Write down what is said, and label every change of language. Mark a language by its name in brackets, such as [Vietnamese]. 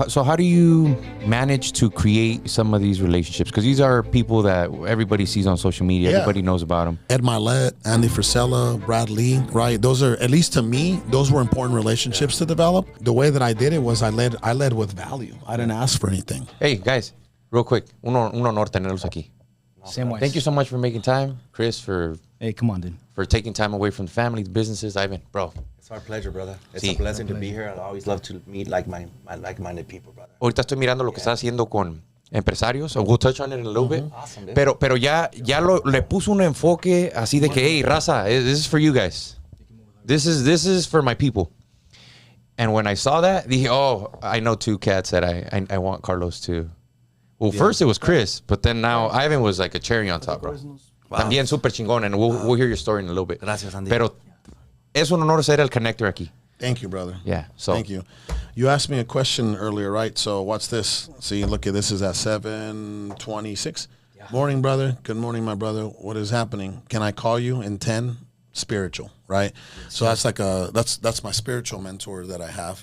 [English] So how do you manage to create some of these relationships? Because these are people that everybody sees on social media. Everybody knows about them. Ed Milet, Andy Frisella, Brad Lee, right? Those are, at least to me, those were important relationships to develop. The way that I did it was I led with value. I didn't ask for anything. Hey, guys. Real quick, [Spanish] un honor tenerlos aquí. [English] Same way. Thank you so much for making time, Chris, for come on, dude. For taking time away from the family, the businesses. Ivan, bro. It's our pleasure, brother. It's a blessing to be here. I always love to meet like-minded people, brother. [Spanish] Ahorita estoy mirando lo que está haciendo con empresarios. [English] We'll touch on it in a little bit. Awesome, [Spanish] pero ya le puso un enfoque así de que, [English] hey, raza, this is for you guys. This is for my people. And when I saw that, [Spanish] dije, [English] oh, I know two cats that I want Carlos to. Well, first it was Chris, but then now Ivan was like a cherry on top, bro. Wow. [Spanish] También súper chingón, [English] and we'll hear your story in a little bit. [Spanish] Gracias, Andy. Pero es un honor ser el connector aquí. [English] Thank you, brother. Yeah. So thank you. You asked me a question earlier, right? So what's this? See, look at this is at 7:26. Yeah. Morning, brother. Good morning, my brother. What is happening? Can I call you in 10? Spiritual, right? So that's like that's my spiritual mentor that I have.